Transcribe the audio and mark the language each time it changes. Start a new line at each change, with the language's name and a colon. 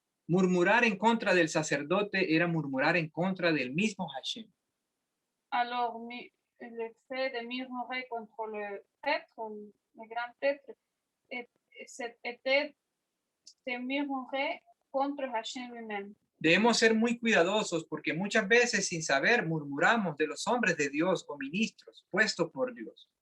Spanish: Murmurar en contra del sacerdote era murmurar en contra del mismo Hashem.
French: Alors, le fait de murmurer contre le prêtre, le grand prêtre, était de murmurer contre Hashem lui-même.
Spanish: Debemos ser muy cuidadosos porque muchas veces sin saber murmuramos de los hombres de Dios o ministros puestos por Dios.